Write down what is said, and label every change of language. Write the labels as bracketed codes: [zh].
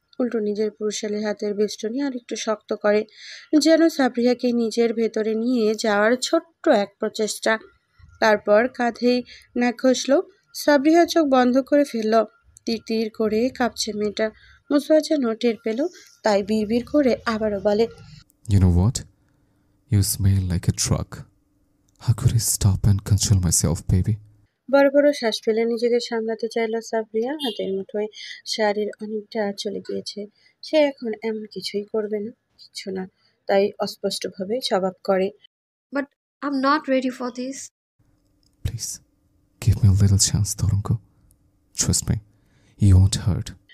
[bn] উল্টো নিজের পুরুষালী হাতের বেষ্টনী আর একটু শক্ত করে, যেন সাবরিয়াকে নিজের ভেতরে নিয়ে যাওয়ার ছোট্ট এক প্রচেষ্টা। তারপর কাঁধেই নাক ঘষল। সাবরিয়া চোখ বন্ধ করে ফেলল। তীর তীর করে কাঁপছে মেয়েটা। মুসাদ যেন টের পেল, তাই বিড়বিড় করে আবারও বলে, [en] You know what? You smell like a truck. How could I stop and control myself, baby? [bn] বড় বড় শ্বাস ফেলে নিজেকে সামলাতে চাইল সাবরিয়া। হাতের মুঠোয় শাড়ির অনেকটা চলে গিয়েছে। সে এখন এমন কিছুই করবে না, কিচ্ছু না। তাই অস্পষ্টভাবে জবাব করে, [en] But I am not ready for this. Please, give me a little chance, Torunko. Trust me, you won't hurt.